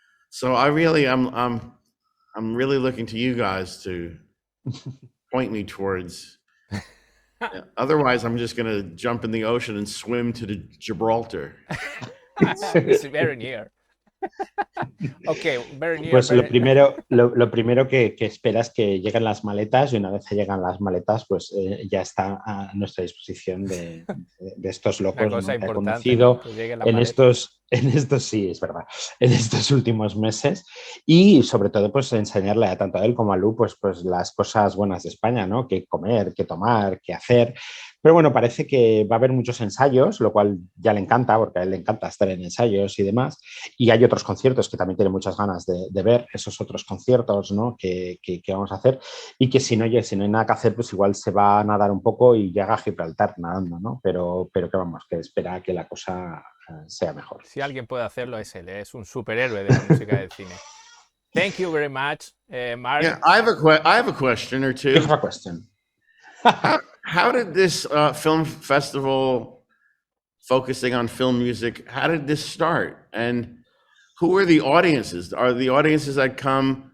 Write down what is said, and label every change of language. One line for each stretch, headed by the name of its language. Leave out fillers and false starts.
English: So I'm really looking to you guys to point me towards. Otherwise, I'm just going to jump in the ocean and swim to the Gibraltar. It's very near. Okay, very near.
Spanish: Pues lo primero que espera es que lleguen las maletas, y una vez que llegan las maletas, pues ya está a nuestra disposición de estos locos, una cosa, ¿no?, que he conocido en estos, sí, es verdad, en estos últimos meses, y sobre todo pues enseñarle tanto a él como a Lu pues las cosas buenas de España, ¿no? Qué comer, qué tomar, qué hacer. Pero bueno, parece que va a haber muchos ensayos, lo cual ya le encanta, porque a él le encanta estar en ensayos y demás. Y hay otros conciertos que también tiene muchas ganas de ver, esos otros conciertos, ¿no?, que vamos a hacer. Y que si no hay nada que hacer, pues igual se va a nadar un poco y llega a Gibraltar nadando, ¿no? Pero que vamos, que espera que la cosa sea mejor. Si alguien puede hacerlo, es él. Es un superhéroe de la música del cine.
English: Thank you very much, Marc. Yeah, I have a question or two. You have a question. How did this film festival focusing on film music, how did this start? And who are the audiences? Are the audiences that come